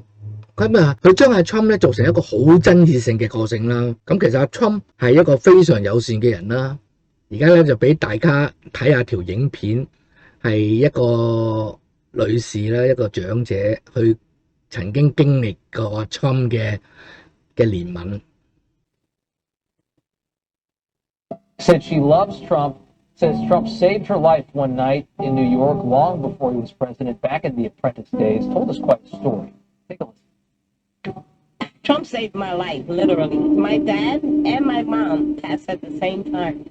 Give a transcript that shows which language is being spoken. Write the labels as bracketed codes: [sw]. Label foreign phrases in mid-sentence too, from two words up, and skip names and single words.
[yue] 佢將阿 Trump 咧做成一個好爭議性嘅個性啦。咁其實阿 Trump 係一個非常友善嘅人啦。而家咧就俾大家睇下條影片，係一個女士啦，一個長者，佢曾經經歷過阿 Trump 嘅憐憫。 [en] Said she loves Trump, says Trump saved her life one night in New York long before he was president, back in the Apprentice days. Told us quite a story. Take a listen. Trump saved my life, literally. My dad and my mom passed at the same time.